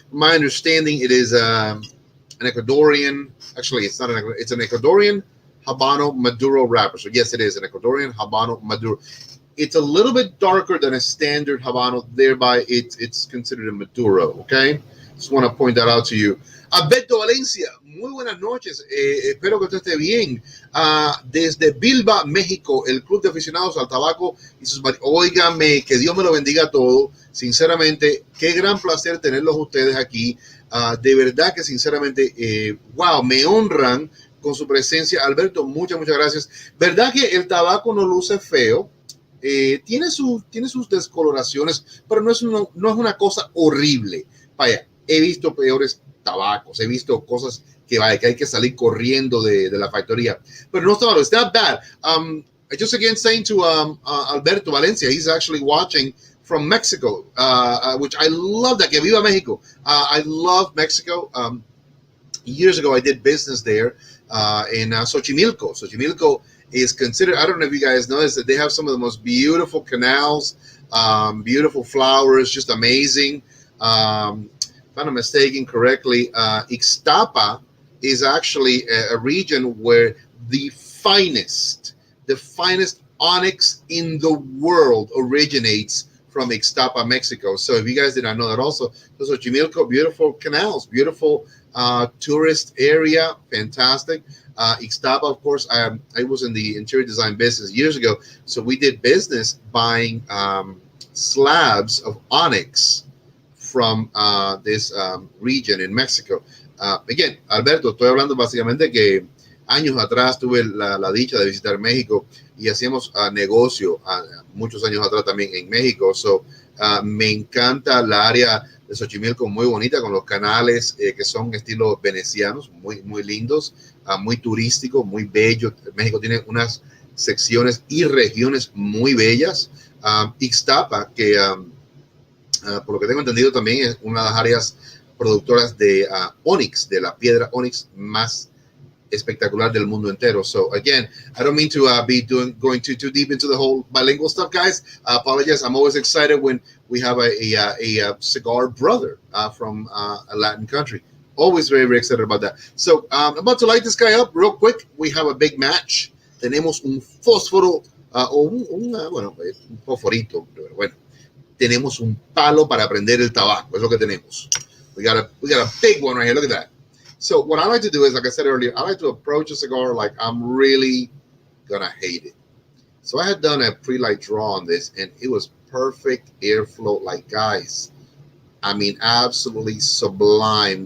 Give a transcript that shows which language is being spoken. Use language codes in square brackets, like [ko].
[en] My understanding, it is an Ecuadorian. Actually, it's not it's an Ecuadorian Habano Maduro wrapper. So yes, it is an Ecuadorian Habano Maduro. It's a little bit darker than a standard Habano, thereby it's considered a Maduro, okay? Just want to point that out to you. [es] Alberto Valencia, muy buenas noches. Espero que usted esté bien. Desde Bilba, México, el Club de Aficionados al Tabaco y sus... Óigame, que Dios me lo bendiga a todos. Sinceramente, qué gran placer tenerlos ustedes aquí. De verdad que sinceramente, wow, me honran con su presencia. Alberto, muchas gracias. ¿Verdad que el tabaco no luce feo? Tiene sus descoloraciones, pero no es una cosa horrible. Vaya, he visto peores tabacos, he visto cosas que hay que salir corriendo de la factoría, pero no está malo. [en] It's not bad. Just again saying to Alberto Valencia, he's actually watching from Mexico, which I love that. [es] Que viva Mexico. [en] I love Mexico. Years ago, I did business there in Xochimilco. Xochimilco is considered, I don't know if you guys know this, that they have some of the most beautiful canals, beautiful flowers, just amazing. If I'm not mistaken correctly, Ixtapa is actually a region where the finest onyx in the world originates from Ixtapa, Mexico. So if you guys did not know that also, Xochimilco, beautiful canals, beautiful tourist area, fantastic. Ixtapa, of course, I was in the interior design business years ago, so we did business buying slabs of onyx from this region in Mexico. [es] Again, Alberto, estoy hablando básicamente que años atrás tuve la dicha de visitar México y hacíamos negocio muchos años atrás también en México. So, me encanta la área de Xochimilco, muy bonita, con los canales que son estilo venecianos, muy lindos, muy turísticos, muy bellos. México tiene unas secciones y regiones muy bellas. Ixtapa, que por lo que tengo entendido también es una de las áreas productoras de onyx, de la piedra onyx más espectacular del mundo entero. [en] So again, I don't mean to be going too deep into the whole bilingual stuff, guys. I apologize. I'm always excited when we have a cigar brother from a Latin country. Always very excited about that. So I'm about to light this guy up real quick. We have a big match. [es] Tenemos un fósforo un fosforito. Bueno, tenemos un palo para prender el tabaco. Es lo que tenemos. [en] We got a big one right here. Look at that. So what I like to do is, like I said earlier, I like to approach a cigar like I'm really gonna hate it. So I had done a pre-light draw on this, and it was perfect airflow. Like, guys, I mean, absolutely sublime.